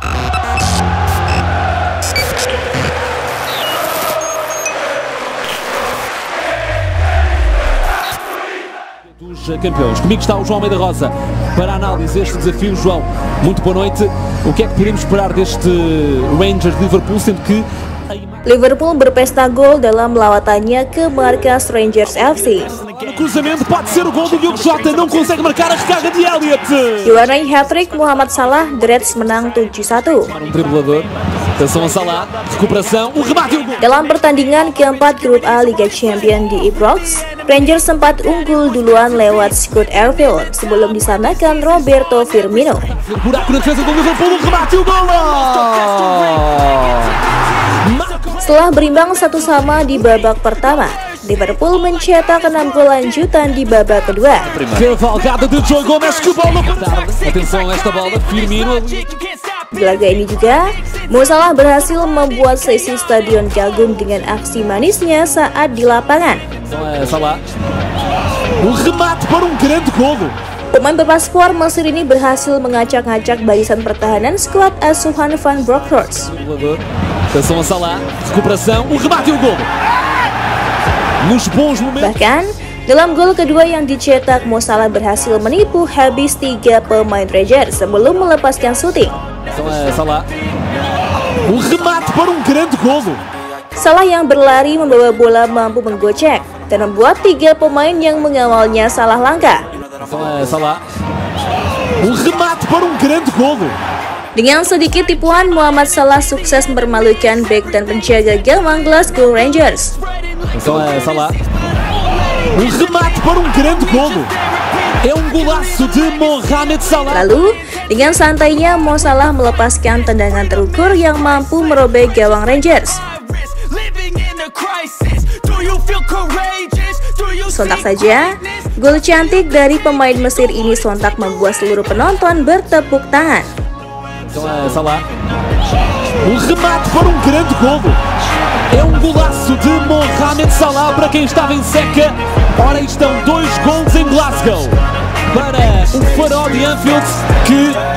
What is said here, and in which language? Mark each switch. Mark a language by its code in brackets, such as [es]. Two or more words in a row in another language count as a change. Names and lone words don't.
[pt] Dos campeões. Comigo está o João Almeida Rosa para a análise deste desafio. João, muito boa noite. O que é que podemos esperar deste Rangers de Liverpool, sendo que [id] Liverpool berpesta gol dalam lawatannya ke markas Rangers FC. [pt] o cruzamento pode ser o gol do Diogo Jota, não consegue marcar a recarga de Elliott. [id] Diwarnai hat-trick Muhammad Salah, The Reds menang 7-1. [pt] Um driblador, atenção a Salah, recuperação, o remate e o gol. [id] Dalam pertandingan keempat Grup A Liga Champions di Ibrox, Rangers sempat unggul duluan lewat Scott Arfield sebelum disamakan Roberto Firmino. [pt] Buraco na defesa do Liverpool, o remate e o gol. [id] Setelah berimbang 1-1 di babak pertama, Liverpool mencetak 6 gol lanjutan di babak kedua. [pt] Cavalgada de Joe Gomes, que bola para tarde. Atenção a esta bola, Firmino. [id] Di laga ini juga, Mo Salah berhasil membuat seisi stadion kagum dengan aksi manisnya saat di lapangan. [pt] Salah. O remate para um grande golo. [id] Pemain berpaspor Mesir ini berhasil mengacak-ngacak barisan pertahanan skuad asuhan Van Bronckhorst. [pt] Atenção a Salah, recuperação, o remate e o gol. Nos bons momentos. [id] Bahkan, dalam gol kedua yang dicetak, Mo Salah berhasil menipu habis 3 pemain Rangers sebelum melepaskan syuting. [pt] Salah. O remate para um grande golo. [id] Salah yang berlari membawa bola mampu menggocek dan membuat 3 pemain yang mengawalnya salah langkah. [pt] Salah. O remate para um grande golo. [id] Dengan sedikit tipuan, Muhammad Salah sukses mempermalukan bek dan penjaga gawang Glasgow Rangers. [pt] Salah. O remate para um grande golo. É um golaço de Mohamed Salah. [id] Lalu, dengan santainya Mo Salah melepaskan tendangan terukur yang mampu merobek gawang Rangers. Sontak saja, gol cantik dari pemain Mesir ini sontak membuat seluruh penonton bertepuk tangan. [pt] Salah. O remate para um grande golo. É um golaço de Mohamed Salah para quem estava em seca. Ora, estão 2 golos em Glasgow para o Farol de Anfield, que